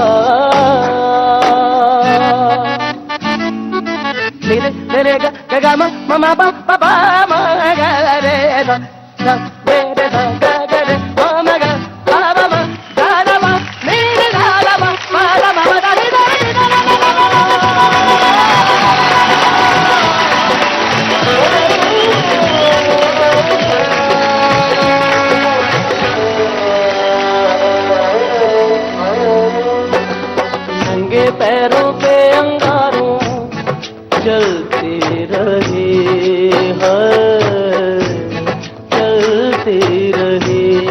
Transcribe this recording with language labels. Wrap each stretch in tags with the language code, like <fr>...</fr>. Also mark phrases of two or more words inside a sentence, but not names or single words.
<hi>मेरे ग ग म म म प प म ग रे द द रे रे द ग ग रे म म ग प प म ग द म मे रे ध द म प द म द रे द रे द द नंगे पैरों पे अंगारों चलते रहे हैं, चलते रहे।</hi>